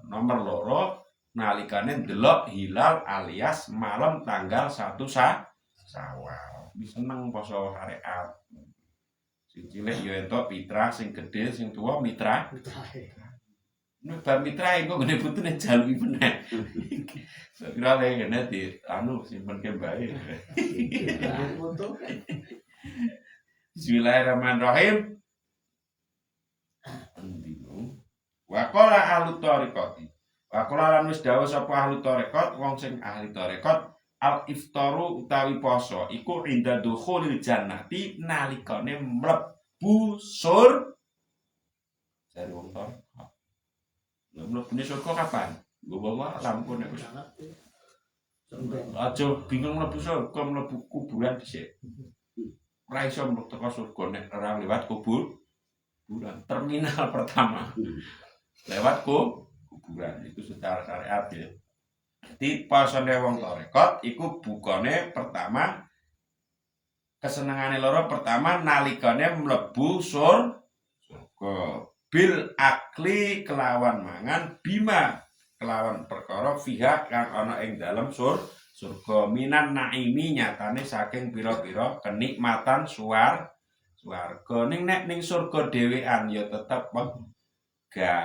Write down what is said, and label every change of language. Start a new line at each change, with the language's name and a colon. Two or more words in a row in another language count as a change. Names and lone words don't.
Javanese: Nomor 2 nalikane ndelok hilal alias malam tanggal 1 Syawal. Wis seneng poso syariat. Sing cilik ya entuk fitrah, sing gedhe sing tuwa mitra. Nek bar mitra engko ngene putune jaluki meneh. Sakira ngene di simpen ke bae.
Arabic: Bismillahirrahmanirrahim. Wa qala ahlu thariqati. Wa qala
Javanese: lan wis dawuh sapa
Arabic: ahlu thariqat,
Javanese: wong sing ahli thariqat,
Arabic: al iftaru
Javanese: utawi poso iku
Arabic: inda dukhulil jannati
Javanese: nalikane mlebu jare wong thariqat. Mlebune surga kapan? Gua lampu nek wis. Aja bingung mlebu surga, mlebu kuburan dhisik. Ora iso mlebu teko surga nek ora lewat kuburan.
Indonesian: Terminal pertama. Lewat kuburan itu secara syariat ya.
Javanese: Jadi pasane wong tarekat iku bukane pertama kesenengane loro pertama nalikane mlebu surga
Arabic: bil akli
Javanese: kelawan mangan bima kelawan perkara fiha kang ana ing dalem surga
Arabic: minan naimi
Javanese: nyatane saking pira-pira kenikmatan swarga ning surga dhewean ya tetep megah.